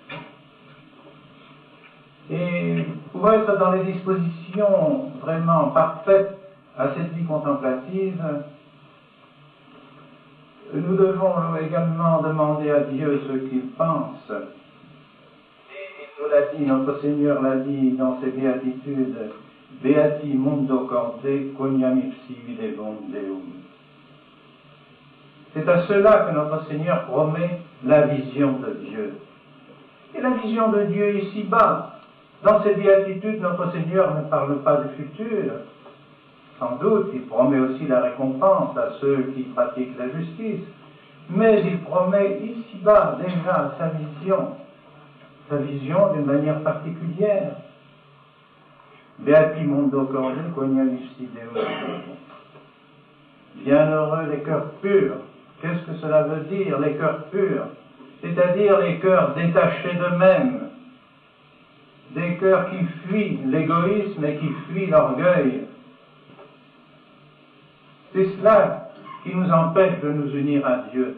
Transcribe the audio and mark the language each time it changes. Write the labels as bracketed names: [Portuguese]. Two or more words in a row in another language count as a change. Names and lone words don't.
[French] Et pour être dans les dispositions vraiment parfaites à cette vie contemplative, nous devons également demander à Dieu ce qu'il pense. Et il nous l'a dit, notre Seigneur l'a dit dans ses béatitudes, [Latin] Beati mundo corde quoniam ipsi videbum Deum. [French] C'est à cela que notre Seigneur promet la vision de Dieu. Et la vision de Dieu ici-bas, dans ces béatitudes, notre Seigneur ne parle pas du futur. Sans doute, il promet aussi la récompense à ceux qui pratiquent la justice, mais il promet ici-bas déjà sa vision d'une manière particulière. [Latin] Beati mundo corde quoniam ipsi Deum. [French] Bienheureux les cœurs purs. Qu'est-ce que cela veut dire, les cœurs purs? C'est-à-dire les cœurs détachés d'eux-mêmes, des cœurs qui fuient l'égoïsme et qui fuient l'orgueil. C'est cela qui nous empêche de nous unir à Dieu.